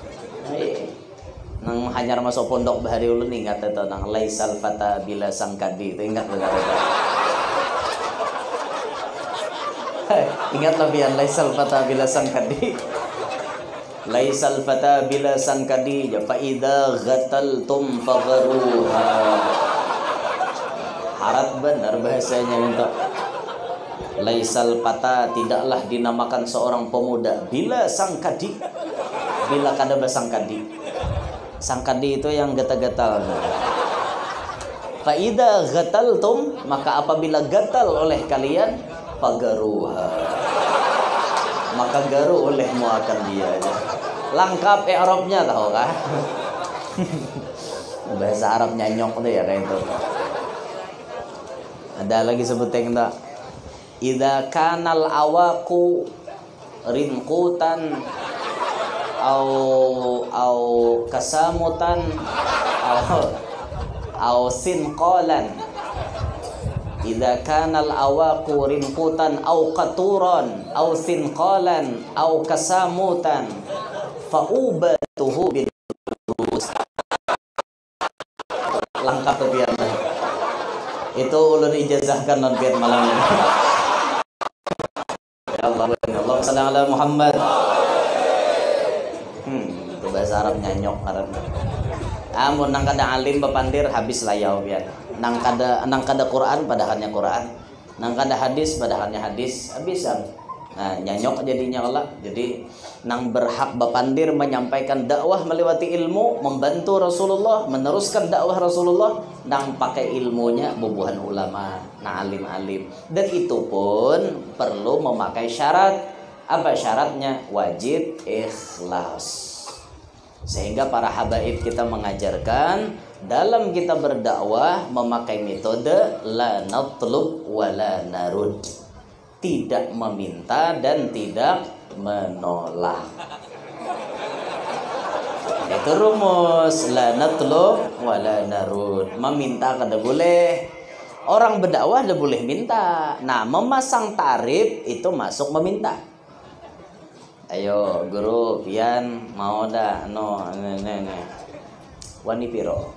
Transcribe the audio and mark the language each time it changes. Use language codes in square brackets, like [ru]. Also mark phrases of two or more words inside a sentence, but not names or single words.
[bjn] Nang hanyar masuk pondok bahari ulun ingat itu nang [ar] laisal fata bila [bjn] sangkadi, itu ingat benar. Ingat lebihan [ar] laisal fata bila [bjn] sangkadi. [ar] ليس الفتى بلا سنككادي فإذا غطلتم فغاروها. [bjn] Harat benar bahasanya minta. [ar] Laisal fata [id] tidaklah dinamakan seorang pemuda bila sangkadi. [bjn] Bila kada basangkadi. [id] Sangkadi itu yang gatal-gatal. [ar] فإذا غطلتم, [id] maka apabila gatal oleh kalian, fagharuha, maka garu olehmu akan dia aja. [bjn] Lengkap Arabnya tahu kah? Bahasa Arab nyanyok tuh ya kayak itu. [id] Ada lagi sebutnya enggak? [ar] إذا كان العوق رنقوطا أو قسموطا أو سنقالا. إذا كان العوق رنقوطا أو قاطورا أو سنقالا أو قسموطا فعبطه بالرأس. [bjn] Lengkap tuh biar. Itu ulun ijazahkan non biar malam ini. [ar] يا الله الله صلى الله عليه محمد. [bjn] Itu bahasa Arab nyanyok karena. Amun nang kada alim bapandir habis layau biar. Nang kada Quran padahalnya Quran, nang kada hadis padahalnya hadis, habisan. Nah, nyanyok jadinya Allah. Jadi nang berhak bapandir menyampaikan dakwah melewati ilmu, membantu Rasulullah, meneruskan dakwah Rasulullah, nang pakai ilmunya bubuhan ulama, nang alim-alim. [id] Dan itu pun perlu memakai syarat. Apa syaratnya? Wajib ikhlas. Sehingga para habaib kita mengajarkan dalam kita berdakwah memakai metode [ar] la natlub wa la narud, [id] tidak meminta dan tidak menolak. Itu rumus [ar] la natlub wa la narud. [bjn] Meminta kada boleh. [id] Orang berdakwah tidak boleh minta. Nah, memasang tarif itu masuk meminta. [bjn] Ayo guru pian mau dah no ne [jv] wani piro.